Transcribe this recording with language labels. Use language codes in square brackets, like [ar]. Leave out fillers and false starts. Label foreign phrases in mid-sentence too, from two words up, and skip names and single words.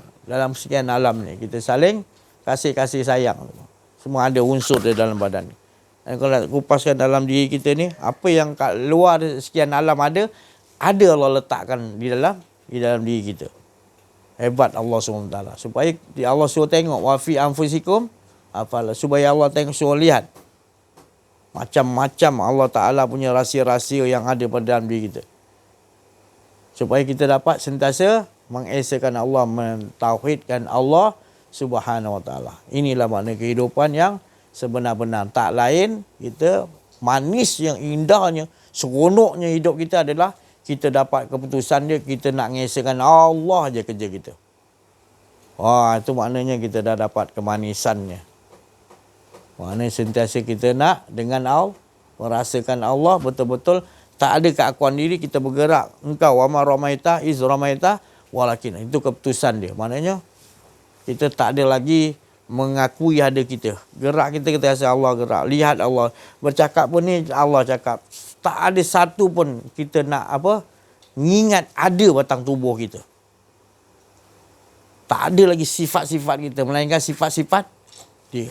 [ms] Dalam sekian alam ni, kita saling kasih sayang. Semua ada unsur di dalam badan. Dan kalau nak kupaskan dalam diri kita ni, apa yang kat luar sekian alam ada Allah letakkan di dalam diri kita. Hebat Allah SWT. Supaya Allah suruh tengok, [ar] وفي أنفسكم أفلا, [ms] supaya Allah tengok, suruh lihat. Macam-macam Allah Ta'ala punya rahsia-rahsia yang ada pada dalam diri kita. Supaya kita dapat sentiasa mengesakan Allah, mentauhidkan Allah [ar] سبحانه وتعالى. [ms] Inilah makna kehidupan yang sebenar-benar. Tak lain, kita manis yang indahnya, seronoknya hidup kita adalah kita dapat keputusan dia, kita nak mengesakan Allah je kerja kita. Itu maknanya kita dah dapat kemanisannya. Maknanya sentiasa kita nak dengan Allah, merasakan Allah betul-betul, tak ada keakuan diri, kita bergerak. [ar] Engkau وما رميت إذ رميت ولكن. [ms] Itu keputusan dia. Maknanya kita tak ada lagi mengakui ada kita. Gerak kita rasa Allah gerak. Lihat Allah. Bercakap pun ni Allah cakap. Tak ada satu pun kita nak mengingat ada batang tubuh kita. Tak ada lagi sifat-sifat kita, melainkan sifat-sifat dia.